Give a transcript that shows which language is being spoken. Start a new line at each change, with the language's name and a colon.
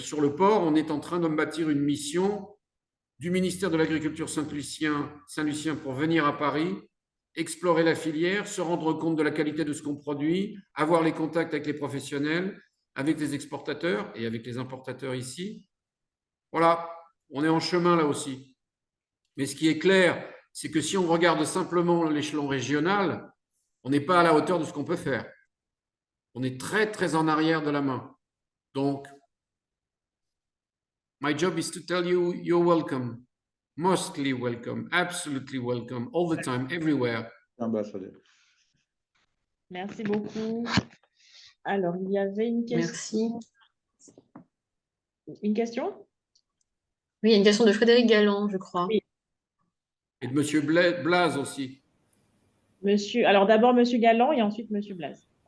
French: Sur le port, on est en train de bâtir une mission du ministère de l'Agriculture Saint-Lucien pour venir à Paris, explorer la filière, se rendre compte de la qualité de ce qu'on produit, avoir les contacts avec les professionnels, avec les exportateurs et avec les importateurs ici. Voilà, on est en chemin là aussi. Mais ce qui est clair, c'est que si on regarde simplement l'échelon régional, on n'est pas à la hauteur de ce qu'on peut faire. On est très, très en arrière de la main.
English: Donc, my job is to tell you you're welcome, mostly welcome, absolutely welcome, all the time, everywhere.
French: Ambassadeur. Merci beaucoup. Alors, il y avait une question. Merci. Une question? Oui, il y a une question de Frédéric Galland, je crois. Oui. Et de M. Blaze aussi. Alors d'abord Monsieur Galland et ensuite Monsieur Blaise.